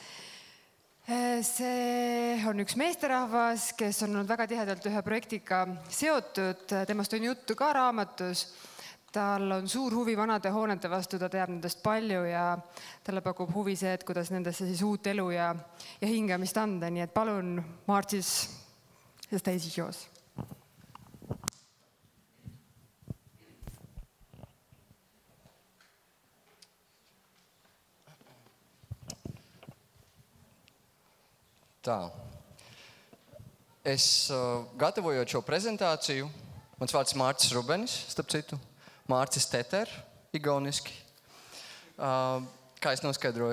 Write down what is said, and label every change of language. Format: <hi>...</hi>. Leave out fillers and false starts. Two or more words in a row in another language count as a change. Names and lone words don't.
<et>See on üks meesterahvas, kes on olnud väga tihedalt ühe projektiga seotud. Temast on juttu ka raamatus. Tal on suur huvi vanade hoonete vastu, ta teab nendest palju ja talle pakub huvi see, et kuidas nendesse siis uut elu ja hingamist anda. Nii et palun, Martis,</et> <en>the stage is yours.</en> <lv>Tā. Es gatavojot šo prezentāciju, mans vārds Mārcis Rubenis, starp citu, Mārcis Teter, igauniski, kā es noskaidroju.</lv>